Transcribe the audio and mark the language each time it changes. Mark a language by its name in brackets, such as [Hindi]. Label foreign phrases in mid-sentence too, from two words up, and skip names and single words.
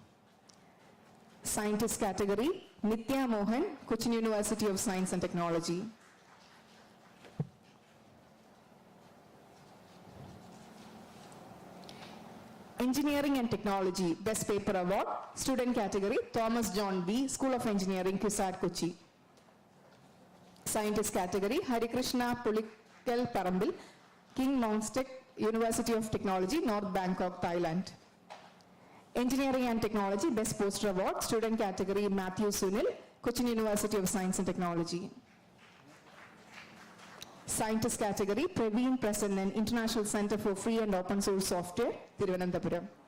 [English] Scientist category, Nitya Mohan, Cochin University of Science and Technology. Engineering and Technology, Best Paper Award, Student category, Thomas John B, School of Engineering, Kscsd, Kochi. Scientist category, Harikrishna Pulikal Parambil, King Mongstech, University of Technology, North Bangkok, Thailand. Engineering and Technology, Best Poster Award, Student category, Matthew Sunil, Cochin University of Science and Technology. Scientist category, Praveen Prasannan, International Center for Free and Open Source Software, Thiruvananthapuram.